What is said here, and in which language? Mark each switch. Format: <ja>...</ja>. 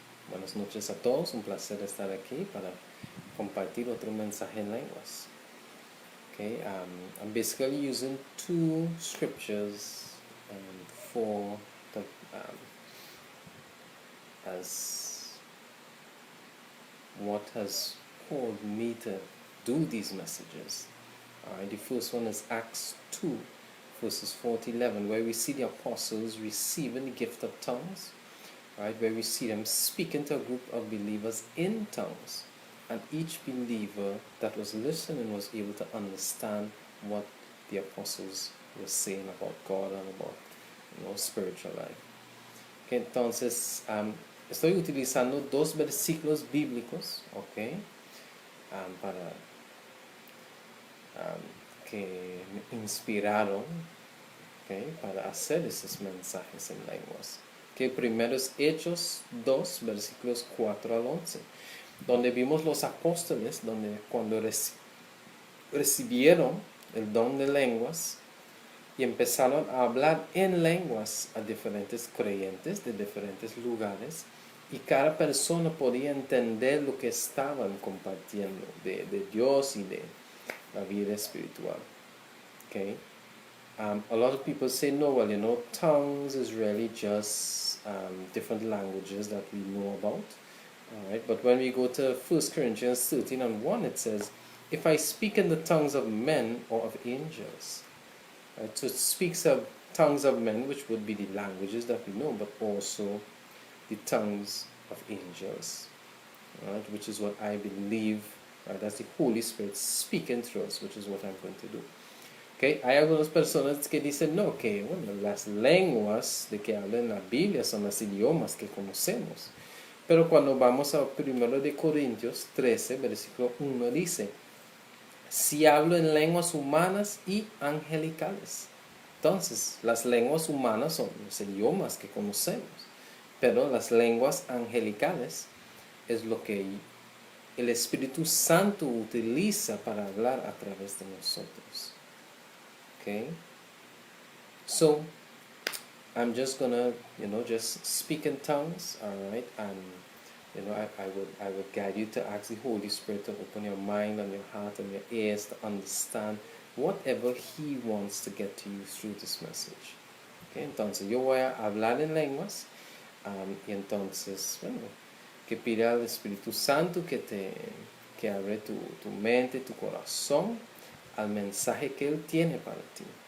<es>Buenas noches a todos, un placer estar aquí para compartir otro mensaje en lenguas.</es> <en>Okay, I'm basically using two scriptures for the, as what has called me to do these messages. Alright, the first one is Acts 2, verses 4 to 11, where we see the apostles receiving the gift of tongues, right, where we see them speaking to a group of believers in tongues, and each believer that was listening was able to understand what the apostles were saying about God and about spiritual life.</en> <es>Okay, entonces estoy utilizando dos versículos bíblicos, okay, para que me inspiraron, okay, para hacer esos mensajes en lenguas. Que primero es Hechos 2, versículos 4 al 11, donde vimos los apóstoles, donde cuando recibieron el don de lenguas y empezaron a hablar en lenguas a diferentes creyentes de diferentes lugares, y cada persona podía entender lo que estaban compartiendo de Dios y de la vida espiritual.</es> <en>Okay? A lot of people say, no, well, tongues is really just different languages that we know about. All right? But when we go to 1 Corinthians 13 and 1, it says, if I speak in the tongues of men or of angels. Right? So it speaks of tongues of men, which would be the languages that we know, but also the tongues of angels. Right? Which is what I believe, right? That's the Holy Spirit speaking through us, which is what I'm going to do.</en> <es>Okay, hay algunas personas que dicen, no, que bueno, las lenguas de que hablan en la Biblia son los idiomas que conocemos. Pero cuando vamos a 1 de Corintios 13, versículo 1, dice, si hablo en lenguas humanas y angelicales. Entonces, las lenguas humanas son los idiomas que conocemos, pero las lenguas angelicales es lo que el Espíritu Santo utiliza para hablar a través de nosotros.</es> <en>Okay, so I'm just gonna, just speak in tongues, all right, and I would guide you to ask the Holy Spirit to open your mind and your heart and your ears to understand whatever He wants to get to you through this message.</en> <es>Okay, entonces yo voy a hablar en lenguas, y entonces, bueno, que pida al Espíritu Santo que abre tu mente, tu corazón al mensaje que Él tiene para ti.</es>